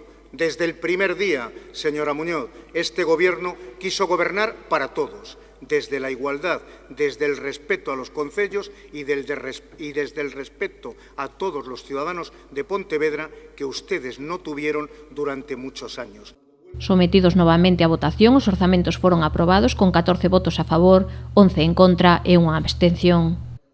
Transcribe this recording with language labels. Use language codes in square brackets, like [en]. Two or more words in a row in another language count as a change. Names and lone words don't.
[es] Desde el primer día, señora Muñoz, este Gobierno quiso gobernar para todos, desde la igualdad, desde el respeto a los concellos y desde el respeto a todos los ciudadanos de Pontevedra que ustedes no tuvieron durante muchos años. [gl] Sometidos novamente a votación, os orzamentos foron aprobados con 14 votos a favor, 11 en contra e unha abstención.